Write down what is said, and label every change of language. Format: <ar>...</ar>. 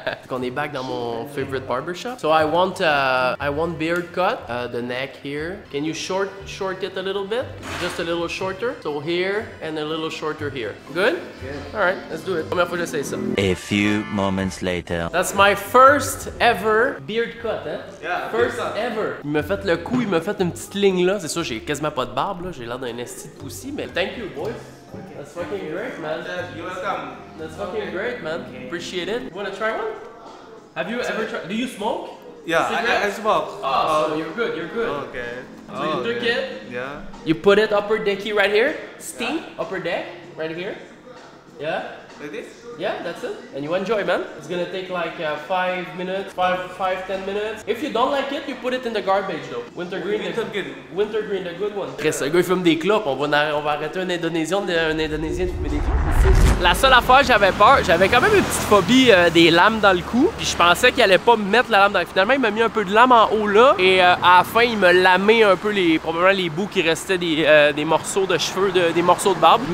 <fr>On est back dans mon</fr> <en>favorite barbershop. So I want beard cut, the neck here. Can you short it a little bit? Just a little shorter. So here and a little shorter here. Good? Good. All right, let's do it.</en> <fr>Première fois que j'essaie ça.</fr> <en>A few moments later. That's my first ever beard cut, hein? Yeah, first ever.</en> <fr>Il m'a fait le coup, il m'a fait une petite ligne là. C'est sûr, j'ai quasiment pas de barbe là. J'ai l'air d'un esti de poussi, mais</fr> <en>thank you, boys. That's fucking great, man. You're welcome. That's fucking great, man. Appreciate it. You wanna try one? Have you ever tried? Do you smoke? Yeah, I smoke. Oh, so you're good. You're good. Okay. So you took it. Yeah. You put it upper decky right here. Steam upper deck right here. Yeah. Like this? Yeah, that's it. And you enjoy, man. It's gonna take like 5 minutes, 10 minutes. If you don't like it, you put it in the garbage though.</en> <fr>Wintergreen, Wintergreen,</fr> <en>the good one.</en> <fr>Chris, le gars il fume des clopes. On va arrêter un Indonésien de fumer des clopes. La seule affaire, j'avais peur. J'avais quand même une petite phobie des lames dans le cou. Puis je pensais qu'il allait pas me mettre la lame dans le cou. Finalement, il m'a mis un peu de lame en haut là. Et à la fin, il m'a lamé un peu probablement les bouts qui restaient des morceaux de cheveux, des morceaux de barbe.</fr>